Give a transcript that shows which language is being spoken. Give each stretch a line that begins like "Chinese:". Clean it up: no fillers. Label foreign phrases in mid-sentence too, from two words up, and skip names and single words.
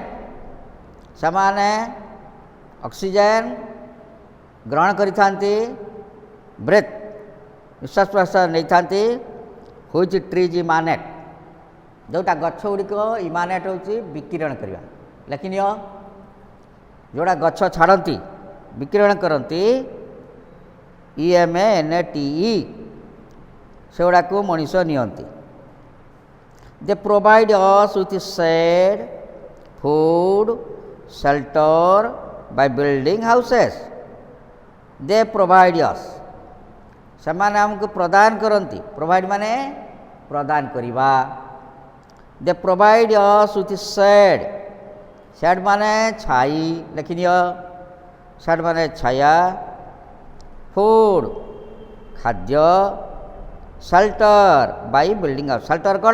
Odia: ସେମାନେ ଅକ୍ସିଜେନ୍ ଗ୍ରହଣ କରିଥାନ୍ତି, ବ୍ରେଥ୍ ନିଶ୍ୱାସ ପ୍ରଶ୍ୱାସ ନେଇଥାନ୍ତି,
English: which trees emanate,
Odia: ଯେଉଁଟା ଗଛ ଗୁଡ଼ିକ ଇମାନେଟ୍ ହେଉଛି ବିକିରଣ କରିବା। ଲେଖିନିଅ, ଯେଉଁଟା ଗଛ ଛାଡ଼ନ୍ତି ବିକିରଣ କରନ୍ତି EMANETE, ସେଗୁଡ଼ାକୁ ମଣିଷ ନିଅନ୍ତି।
English: They provide us with shade, food, shelter by building houses. They provide us.
Odia: ସେମାନେ ଆମକୁ ପ୍ରଦାନ କରନ୍ତି.
English: ପ୍ରୋଭାଇଡ଼
Odia: ମାନେ ପ୍ରଦାନ କରିବା.
English: they provide us with shade.
Odia: ସେଡ୍ ମାନେ ଛାଇ, ଲେଖିନିଅ। ସେଡ୍ ମାନେ ଛାୟା।
English: ଫୁଡ୍ ଖାଦ୍ୟ। shelter by building house. ସେଲ୍ଟର କ'ଣ?